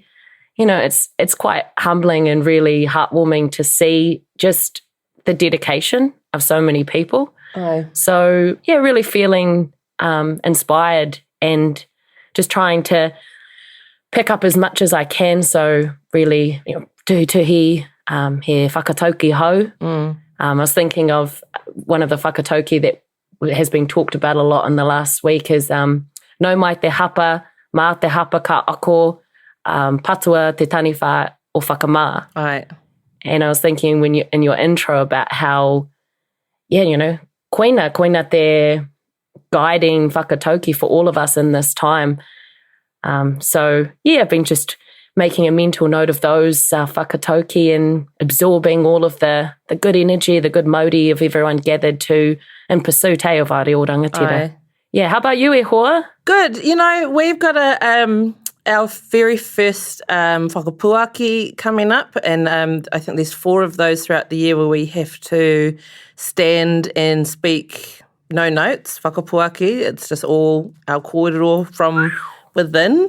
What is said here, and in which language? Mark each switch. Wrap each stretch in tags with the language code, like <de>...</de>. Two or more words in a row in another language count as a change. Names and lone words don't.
<en>You know, it's quite humbling and really heartwarming to see just the dedication of so many people. Aye. So, yeah, really feeling inspired and just trying to pick up as much as I can. So really, you know,</en> <mi>tuhi he whakatauki hau.</mi> <en>I was thinking of one of the whakatauki that has been talked about a lot in the last week is</en> <mi>no mai te hapa, mā te hapa ka ako, patua te taniwha o whakamā.</mi> <en>Right. And I was thinking when you in your intro about how, yeah, you know,</en> <mi>koina te</mi> <en>guiding whakatauki for all of us in this time. So, yeah, I've been just making a mental note of those whakatauki and absorbing all of the good energy, the good mauri of everyone gathered to in pursuit of Aare o Rangatira. Aye. Yeah, how about you,</en> <mi>e hoa?</mi> <en>Good. You know, we've got our very first whakapuaki coming up, and I think there's 4 of those throughout the year where we have to stand and speak no notes, whakapuaki. It's just all our kōrero from within.</en>